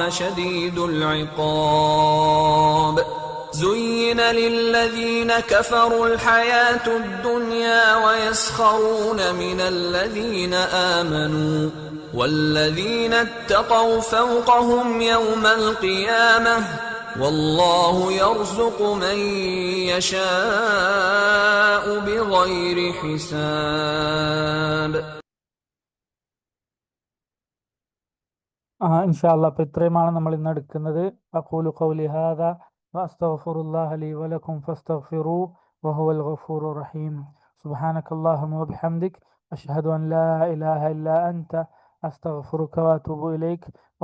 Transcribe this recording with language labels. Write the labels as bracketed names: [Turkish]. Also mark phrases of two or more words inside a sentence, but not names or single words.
[Arabic] شديد العقاب زين للذين كفروا الحياة الدنيا ويسخرون من الذين آمنوا والذين اتقوا فوقهم يوم القيامة والله يرزق من يشاء بغير حساب. إن شاء الله. [Malayalam] അപ്പോൾ ഇത്രയുമാണ് നമ്മൾ ഇന്ന് എടുക്കുന്നത്. [Arabic] أقول قولي هذا وأستغفر الله لي ولكم فاستغفروا وهو الغفور الرحيم. سبحانك اللهم وبحمدك أشهد أن لا إله إلا أنت أستغفرك وأتوب إليك.